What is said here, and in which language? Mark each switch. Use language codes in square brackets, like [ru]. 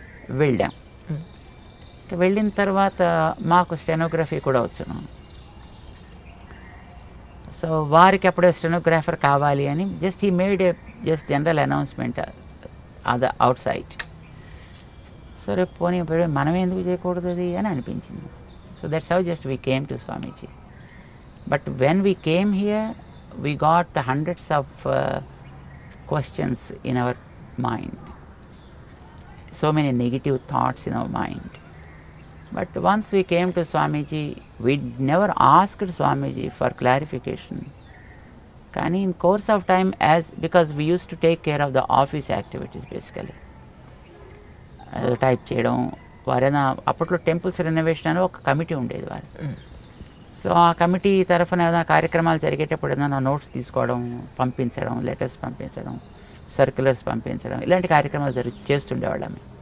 [te] వెళ్ళాం. వెళ్ళిన తర్వాత మాకు స్టెనోగ్రఫీ కూడా వచ్చును. సో వారికి అప్పుడే స్టెనోగ్రాఫర్ కావాలి అని [en] he made a general announcement [te] అది అవుట్ సైడ్. సరే పోనీ మనం ఎందుకు చేయకూడదు అది అని అనిపించింది. [en] So that's how just we came to Swamiji. But when we came here, we got hundreds of questions in our mind. So many negative thoughts in our mind. But once we came to Swamiji, we never asked Swamiji for clarification. [te] Kani [en] in course of time, because we used to take care of the office activities basically. [te] Type చేయడం, వారైనా అప్పట్లో temples renovation అని ఒక committee ఉండేది వారు. So ఆ committee తరఫున ఏదైనా కార్యక్రమాలు జరిగేటప్పుడు ఏదైనా నోట్స్ తీసుకోవడం, పంపించడం, లెటర్స్ పంపించడం, సర్క్యులర్స్ పంపించడం, ఇలాంటి కార్యక్రమాలు చేస్తుండేవాళ్ళం.